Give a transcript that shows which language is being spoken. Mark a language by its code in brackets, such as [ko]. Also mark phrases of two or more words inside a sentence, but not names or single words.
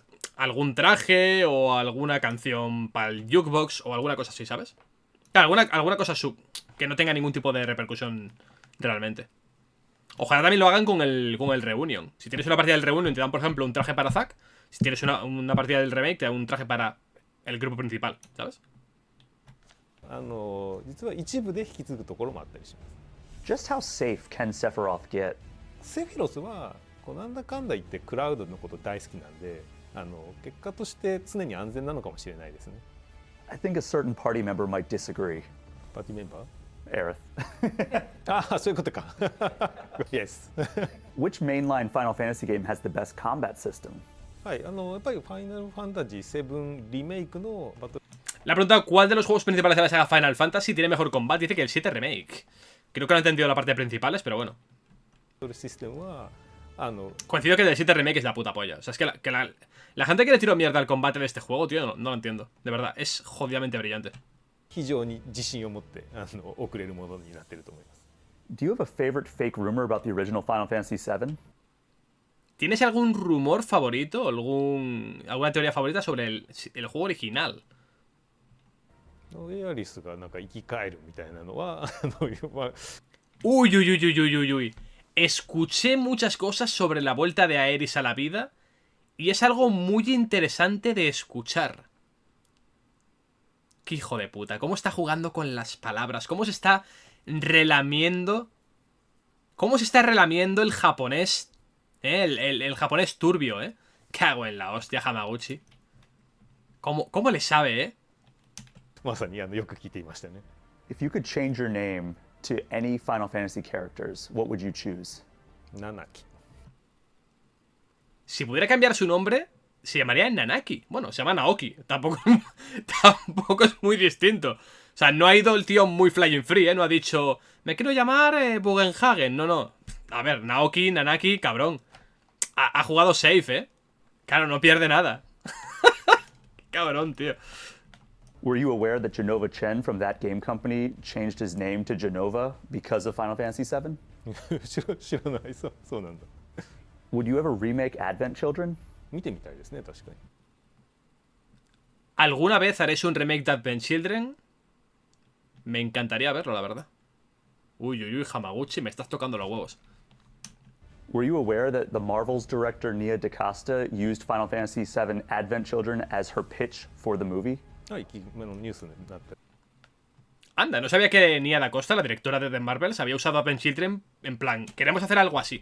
[es] Algún traje o alguna canción para el jukebox o alguna cosa así, ¿sabes? Claro, alguna cosa que no tenga ningún tipo de repercusión realmente. Ojalá también lo hagan con el Reunion. Si tienes una partida del Reunion te dan, por ejemplo, un traje para Zack. Si tienes una partida del remake te dan un traje para el grupo principal, ¿sabes? [ja] 実は一部で引き継ぐところもあったりします。 [en] Just how safe can Sephiroth get? [ja] セフィロスはなんだかんだ言ってクラウドのこと大好きなんで、結果として常に安全なのかもしれないですね。 [en] I think a certain party member might disagree. [ja] パーティーメンバー Aerith. ああ、そういうことか。Yes. [en] Which mainline Final Fantasy game has the best combat system? [ja] はい、やっぱりファイナルファンタジー7リメイクのバトル。 [es] Le ha preguntado cuál de los juegos principales de la saga Final Fantasy tiene mejor combate. Dice que el 7 Remake. Creo que no he entendido la parte de principales, pero bueno. [ja] システムは [es] Coincido que el del 7 Remake es la puta polla. O sea, es que la gente que le tiró mierda al combate de este juego, tío, no lo entiendo. De verdad, es jodidamente brillante. [ja] 非常に自信を持って送れるものになっていると思います。 [en] Do you have a favorite fake rumor about the original Final Fantasy VII? [es] ¿Tienes algún rumor favorito? ¿Alguna teoría favorita sobre el juego original? [ja] エアリスがなんか生き返るみたいなのは [es] Uy, uy, uy, uy, uy, uy, uy. Escuché muchas cosas sobre la vuelta de Aeris a la vida y es algo muy interesante de escuchar. Qué hijo de puta, cómo está jugando con las palabras, cómo se está relamiendo. Cómo se está relamiendo el japonés, el japonés turbio, Cago en la hostia, Hamaguchi. ¿Cómo le sabe, [ja] まさによく聞いていましたね。 [en] If you could change your name to any Final Fantasy characters, what would you choose? Nanaki. [es] Si pudiera cambiar su nombre, se llamaría Nanaki. Bueno, se llama Naoki. Tampoco es muy distinto. O sea, no ha ido el tío muy [en] flying free, [es] No ha dicho, me quiero llamar Bugenhagen. No. A ver, Naoki, Nanaki, cabrón. Ha jugado safe, Claro, no pierde nada. Cabrón, tío. [en] Were you aware that Genova Chen from that game company changed his name to Genova because of Final Fantasy VII? [ja] 知らない。そうなんだ。 [en] Would you ever remake Advent Children? [ja] 見てみたいですね、確かに。 [es] ¿Alguna vez haréis un remake de Advent Children? Me encantaría verlo, la verdad. Uy, uy, uy, Hamaguchi, me estás tocando los huevos. [en] Were you aware that the Marvel's director Nia DaCosta used Final Fantasy VII Advent Children as her pitch for the movie? [ja] はい、ニュースになって。 [es] Anda, no sabía que Nia Da Costa, la directora de The Marvels, había usado Advent Children en plan, queremos hacer algo así.